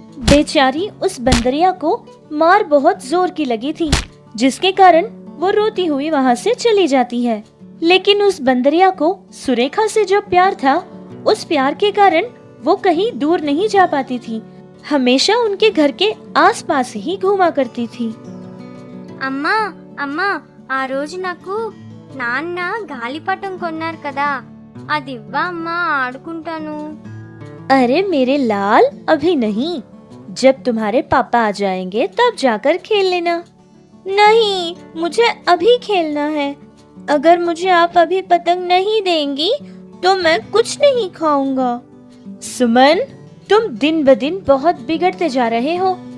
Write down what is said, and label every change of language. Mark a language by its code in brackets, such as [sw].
[hi] बेचारी उस बंदरिया को मार बहुत जोर की लगी थी, जिसके कारण वो रोती हुई वहाँ से चली जाती है। लेकिन उस बंदरिया को सुरेखा से जो प्यार था, उस प्यार के कारण वो कहीं दूर नहीं जा पाती थी, हमेशा उनके घर के आसपास ही घूमा करती थी। [te] అమ్మా అమ్మా ఆ రోజు నాకు నాన్న గాలిపటం కొన్నారు కదా, అది ఇవ్వా అమ్మా, ఆడుకుంటాను। [hi] अरे मेरे लाल, अभी नहीं, जब तुम्हारे पापा आ जाएंगे तब जाकर खेल लेना। नहीं, मुझे अभी खेलना है। अगर मुझे आप अभी पतंग नहीं देंगी तो मैं कुछ नहीं खाऊंगा। सुमन, तुम दिन ब दिन बहुत बिगड़ते जा रहे हो।